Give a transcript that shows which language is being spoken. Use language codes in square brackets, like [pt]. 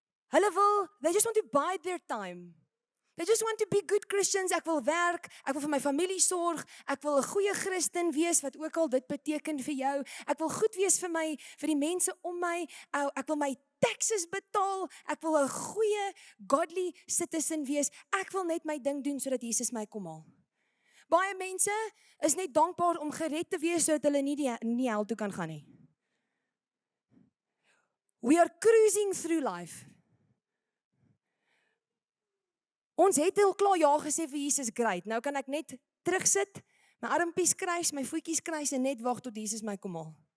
[en] They just want to bide their time. They just want to be good Christians. [af] Ek wil werk, ek wil vir my familie sorg, ek wil 'n goeie Christen wees, wat ook al dit beteken vir jou. Ek wil goed wees vir die mense om my. Ek wil my taxes betaal. Ek wil 'n goeie [en] godly citizen [af] wees. Ek wil net my ding doen sodat Jesus my kom haal. Baie mense is net dankbaar om gered te wees sodat hulle nie hel toe kan gaan nie. [en] We are cruising through life. [af] Ons het al klaar ja gesê vir Jesus, great. Nou kan ek net terugsit, my armpies kruis, my voetjies kruis en net wag tot Jesus my kom haal.